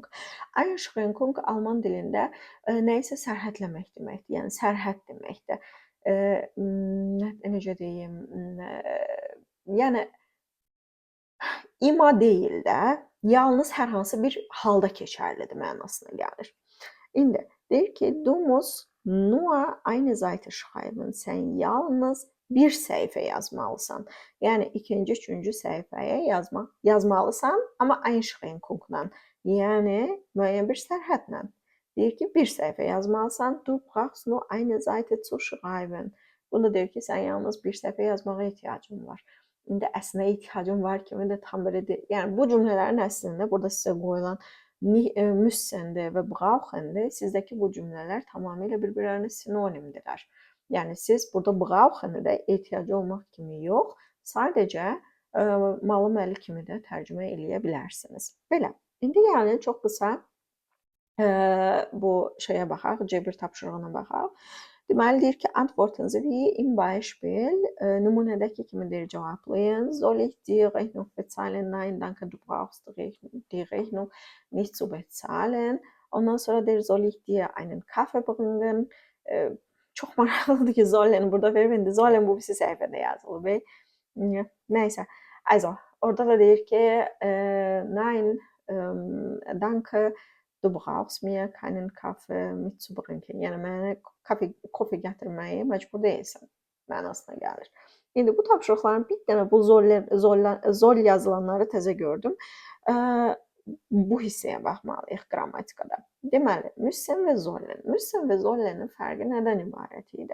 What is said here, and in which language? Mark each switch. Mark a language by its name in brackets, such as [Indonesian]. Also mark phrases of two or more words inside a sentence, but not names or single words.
[Azerbaijani] Einschränkung alman dilində nəyisə sərhədləmək deməkdir. Yəni sərhəd deməkdir. Necə deyim? Yəni ima deyil də, yalnız hər hansı bir halda keçərlidir mənasına gəlir. İndi deyir ki, [German] du musst nur eine Seite schreiben. [Azerbaijani] Sən yalnız bir səhifə yazmalısan. Yəni ikinci, üçüncü səhifəyə yazmalısan, amma Einschränkungla. Yəni müəyyən bir sərhədlə. Deyir ki, bir səhifə yazmalısan. [German] Du brauchst nur eine Seite zu schreiben. [Azerbaijani] Bunda deyir ki, sən yalnız bir səhifə yazmağa ehtiyacın var. İndi əslində ehtiyacım var kimi də tam belə deyil. Yəni bu cümlələrin əslində burada sizə qoyulan müssendir və brauchendir. Sizdəki bu cümlələr tamamilə bir-birlərinə sinonimdirlər. Yəni siz burada brauchenı da ehtiyacı olmaq kimi yox, sadəcə malı məli kimi də tərcümə eləyə bilərsiniz. Belə. İndi yəni çox qısa bu şeyə baxaq, cebir tapşırığına baxaq. Deməli deyir ki, [German] antworten Sie wie im Beispiel, [Azerbaijani] nümunədəki kimi deyir cavablayın. [German] Soll ich die Rechnung bezahlen? Nein, danke, du brauchst die Rechnung nicht zu bezahlen. [Azerbaijani] Ondan sonra deyir, [German] soll ich dir einen Kaffee bringen? [Azerbaijani] Çox maraqlıdır ki, sollen burada verib, indi sollen bu birisi səhifədə yazılıb. Nəysə, also, orada da deyir ki, [German] nein, danke, du brauchst mir keinen Kaffee mitzubringen. [Azerbaijani] Yəni mənə kofe gətirməyə məcbur deyilsən mənasına gəlir. İndi bu tapşırıqların bir dənə bu zol yazılanları təzə gördüm. Bu hissəyə baxmalıyıq qrammatikada. Deməli, müssen və zollen. Müssen və zollenin fərqi nədən ibarət idi?